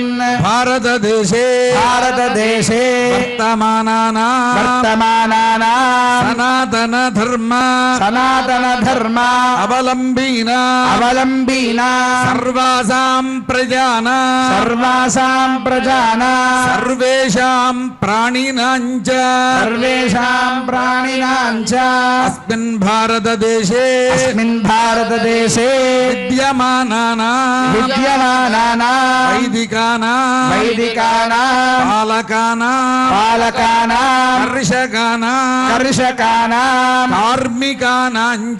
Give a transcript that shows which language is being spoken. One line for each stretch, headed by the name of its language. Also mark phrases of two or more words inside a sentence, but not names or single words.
Sanskrit: భారతదేశే భారతదేశే వర్తమానానా సనాతన ధర్మ సనాతన ధర్మ అవలంబీనా అవలంబీనా సర్వాసాం ప్రజానా సర్వాసాం ప్రజానా సర్వేషాం ప్రాణినాం చ సర్వేషాం ప్రాణినాం చ అస్మిన్ భారతదేశే అస్మిన్ భారతదేశే విద్యమానానాం వైదికానాం పాలకానాం కర్షకానాం కార్మికానాం చ